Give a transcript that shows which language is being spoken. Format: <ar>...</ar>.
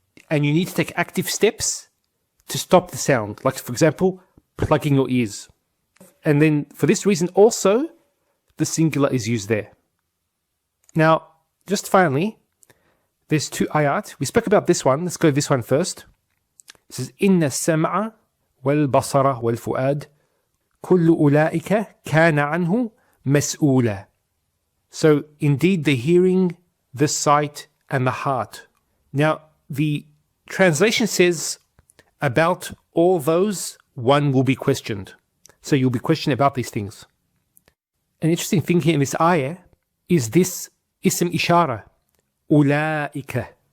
<en>And you need to take active steps to stop the sound. Like, for example, plugging your ears. And then for this reason also, the singular is used there. Now, just finally, there's 2 ayat. We spoke about this one. Let's go this one first. It says,</en> <ar>إِنَّ السَّمْعَ وَالْبَصَرَ وَالْفُؤَادِ كُلُّ أُولَٰئِكَ كَانَ عَنْهُ مَسْئُولًا.</ar> <en>So, indeed, the hearing, the sight, and the heart. Now, the translation says, about all those, one will be questioned. So you'll be questioned about these things. An interesting thing here in this ayah is this ism ishara, أولئك.</en>